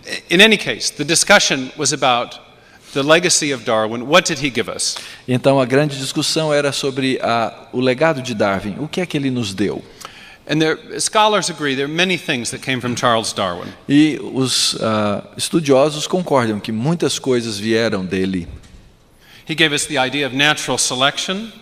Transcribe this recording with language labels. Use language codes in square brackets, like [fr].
[en] In any case, the discussion was about the legacy of Darwin. What did he give us? [pt] Então a grande discussão era sobre o legado de Darwin. O que é que ele nos deu? [en] And scholars agree there are many things that came from Charles Darwin. [pt] E os estudiosos concordam que muitas coisas vieram dele. [en] He gave us the idea of natural selection.